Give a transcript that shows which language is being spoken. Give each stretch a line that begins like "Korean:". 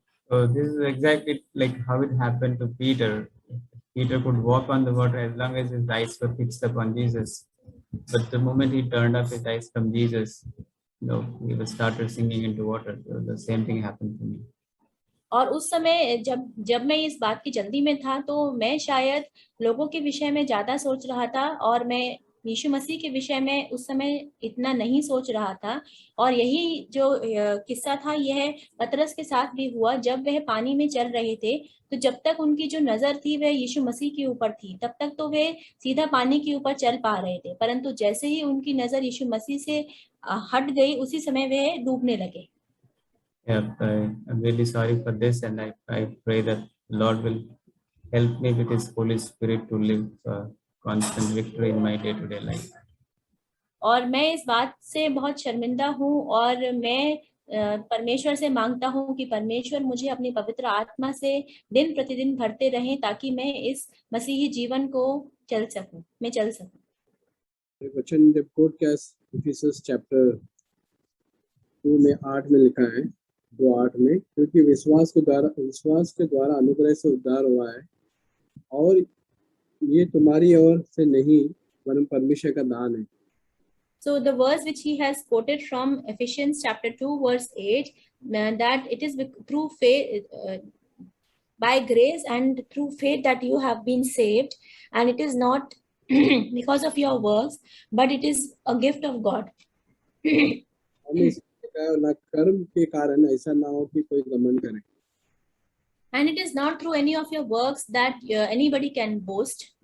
English: So this is exactly like how it happened to Peter. Peter could walk on the water as long as his eyes were fixed upon Jesus. But the moment he turned up his eyes from Jesus, he was started sinking into water. So the same thing happened to me.
Hindi: और उस समय जब मैं इस बात की जल्दी में था तो मैं शायद लोगों के विषय में ज्यादा सोच रहा था, और मैं यीशु मसीह के विषय में उस समय इतना नहीं सोच रहा था. और यही जो किस्सा था यह पतरस के साथ भी हुआ. जब वह पानी में चल रहे थे तो जब तक उनकी जो नजर थी वह यीशु मसीह के ऊपर थी, तब तक तो वे सीधा पानी के ऊपर चल पा रहे थे, परंतु जैसे ही उनकी नजर यीशु मसीह से हट गई उसी समय वे डूबने लगे.
English: Yeah, I'm really sorry for this, and I pray that the Lord will help me with His Holy Spirit to live constant victory in my day-to-day life.
Hindi: और मैं इस बात से बहुत शर्मिंदा हूँ, और मैं परमेश्वर से मांगता हूँ कि परमेश्वर मुझे अपनी पवित्र आत्मा से दिन प्रतिदिन भरते रहें ताकि मैं इस मसीही जीवन को चल सकूं. वचन जब कोट किया इफिसियंस चैप्टर 2 में 8 में लिखा है 2:8 में, क्योंकि विश्वास के द्वारा अनुग्रह से उद्धार हुआ है, और ये तुम्हारी ओर से नहीं वरन परमेश्वर का दान है.
English: So the verse which he has quoted from Ephesians chapter 2 verse 8, that it is through faith, by grace and through faith that you have been saved, and it is not because of your works, but it is a gift of God.
Hindi: ना कर्म के कारण ऐसा ना हो कि कोई घमंड करे.
English: And it is not through any of your works that anybody can boast.